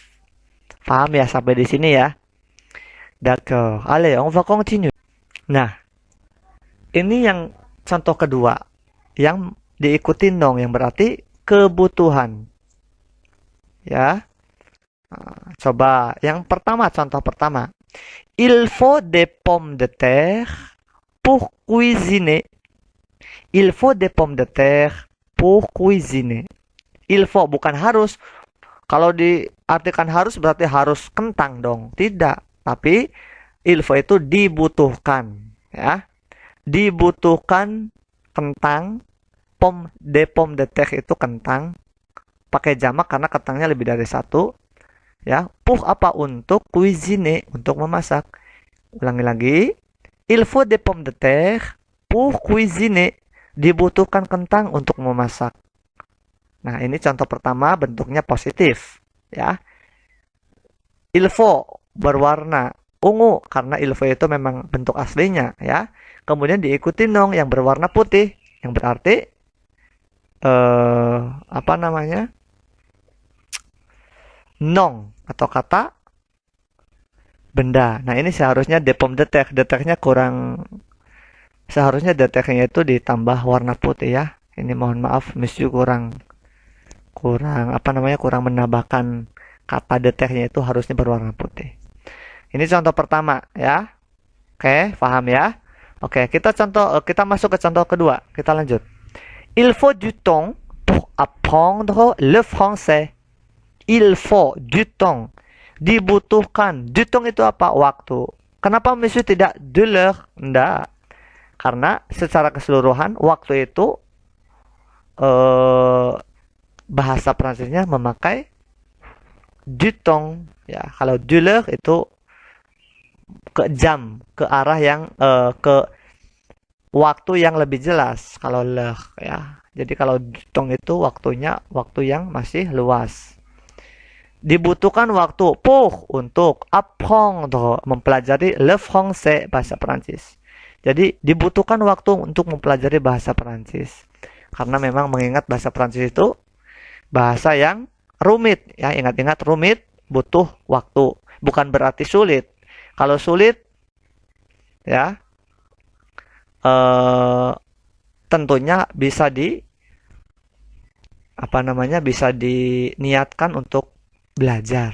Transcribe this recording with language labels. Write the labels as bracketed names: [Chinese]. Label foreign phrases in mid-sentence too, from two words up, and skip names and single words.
[Indonesian] Paham ya sampai di sini ya? [French] D'accord. Allez, on va continue. [Indonesian] Nah, ini yang contoh kedua yang diikuti non yang berarti kebutuhan. Ya. Coba yang pertama, contoh pertama. [French] Il faut des pommes de terre pour cuisiner. Il faut des pommes de terre pour cuisiner. Il faut [Indonesian] bukan harus. Kalau diartikan harus berarti harus kentang dong. Tidak. Tapi [French] il faut [Indonesian] itu dibutuhkan, ya. Dibutuhkan kentang. [French] Pomme de terre [Indonesian] itu kentang. Pakai jamak karena kentangnya lebih dari satu. Ya, pour apa? Untuk cuisiner, untuk memasak. Ulangi lagi. [French] Il faut des pommes de terre pour cuisiner. [Indonesian] Dibutuhkan kentang untuk memasak. Nah, ini contoh pertama bentuknya positif, ya. [French] Il faut [Indonesian] berwarna ungu karena [French] il faut [Indonesian] itu memang bentuk aslinya, ya. Kemudian diikuti non yang berwarna putih, yang berarti apa namanya? Non atau kata benda. Nah, ini seharusnya [French] de pomme de terre. De terre- [Indonesian] nya kurang, seharusnya [French] de terre- [Indonesian] nya itu ditambah warna putih, ya. Ini mohon maaf, monsieur kurang apa namanya, kurang menambahkan kata [French] de terre- [Indonesian] nya itu harusnya berwarna putih. Ini contoh pertama, ya. Oke, paham ya? Oke, kita masuk ke contoh kedua. Kita lanjut. [French] Il faut du temps pour apprendre le français. Il faut du temps. Dibutuhkan. Du temps [Indonesian] itu apa? Waktu. Kenapa monsieur tidak [French] de l'heure? [Indonesian] Enggak. Karena secara keseluruhan waktu itu bahasa Prancisnya memakai [French] du temps. [Indonesian] Ya, kalau [French] de l'heure [Indonesian] itu ke jam, ke arah yang ke waktu yang lebih jelas. Kalau l'heure, ya. Jadi kalau [French] du temps [Indonesian] itu waktunya waktu yang masih luas. Dibutuhkan waktu pour untuk apprendre, mempelajari [French] le français, [Indonesian] bahasa Perancis. Jadi dibutuhkan waktu untuk mempelajari bahasa Perancis. Karena memang mengingat bahasa Perancis itu bahasa yang rumit, ya. Ingat-ingat, rumit butuh waktu, bukan berarti sulit. Kalau sulit, ya, tentunya bisa bisa diniatkan untuk belajar.